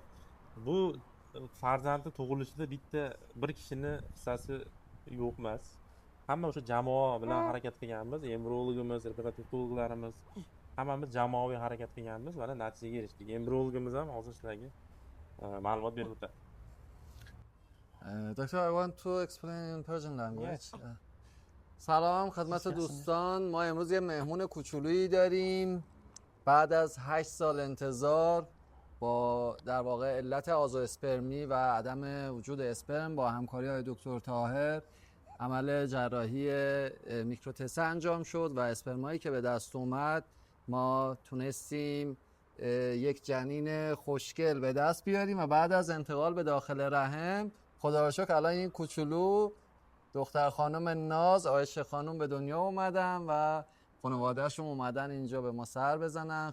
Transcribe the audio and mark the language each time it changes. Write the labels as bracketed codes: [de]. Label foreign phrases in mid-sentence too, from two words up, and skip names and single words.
[uz] Bu farzandi tug'ilishida bitta bir kishini hissasi yo'q emas. Hamma o'sha jamoa bilan harakat qilganmiz. Embriologimiz, reproduktorlarimiz hammamiz jamoaviy harakat qilganmiz. Mana natijaga erishdik. Embriologimiz ham hozir sizlarga ma'lumot berib o'tadi. [en] Doctor, I want to explain in Persian language. [fa] سلام خدمت دوستان. ما امروز یه مهمون کوچولویی داریم. بعد از 8 سال انتظار با در واقع علت آزواسپرمی و عدم وجود اسپرم با همکاری های دکتر طاهر عمل جراحی میکروتسه انجام شد و اسپرمایی که به دست اومد ما تونستیم یک جنین خوشگل به دست بیاریم و بعد از انتقال به داخل رحم خدا رو شکر الان این کوچولو دختر خانم ناز عایشه خانم به دنیا اومدن و خانوادهشون اومدن اینجا به ما سر بزنن.